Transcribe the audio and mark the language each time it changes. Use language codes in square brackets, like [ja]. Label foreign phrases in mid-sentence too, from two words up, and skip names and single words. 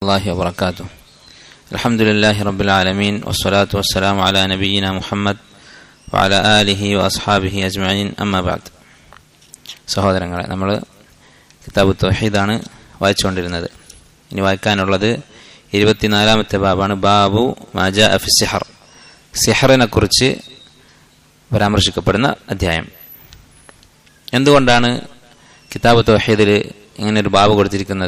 [ar] الله وبركاته. الحمد لله رب العالمين والصلاة والسلام على نبينا محمد وعلى آله وأصحابه أجمعين. أما بعد. [ml] സഹോദരങ്ങളെ, നമ്മൾ കിതാബ് തൗഹീദാണ് വായിച്ചുകൊണ്ടിരുന്നത്. ഇനി വായിക്കാനുള്ളത് 24-ാമത്തെ ബാബാണ്. [ar] باب ما جاء في السحر. [ml] സിഹറിനെ കുറിച്ച് പരാമർശിക്കപ്പെടുന്ന അധ്യായം. എന്തുകൊണ്ടാണ് കിതാബ് തൗഹീദിൽ ഇങ്ങനെ ഒരു ബാബ് കൊടുത്തിരിക്കുന്നത്?